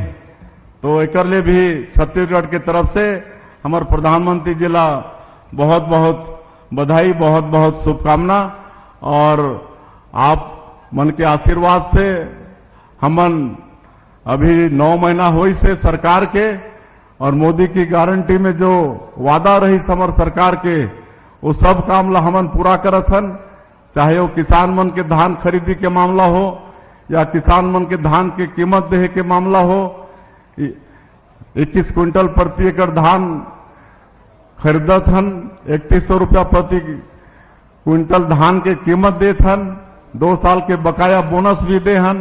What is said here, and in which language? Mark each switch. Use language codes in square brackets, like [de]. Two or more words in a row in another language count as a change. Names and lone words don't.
[hne] तो एक लिए भी छत्तीसगढ़ की तरफ से हमारे प्रधानमंत्री जी ला बहुत बहुत बधाई, बहुत बहुत शुभकामना। और आप मन के आशीर्वाद से हमन अभी 9 महीना हुई से सरकार के और मोदी की गारंटी में जो वादा रही हमार सरकार के वो सब काम ला हमन पूरा करत हन। चाहे वो किसान मन के धान खरीदी के मामला हो या किसान मन के धान की कीमत देहे के मामला हो। 21 क्विंटल प्रति एकड़ धान खरीदत हन, 3100 रुपया प्रति क्विंटल धान के कीमत देत हन, 2 साल के बकाया बोनस भी दे हन।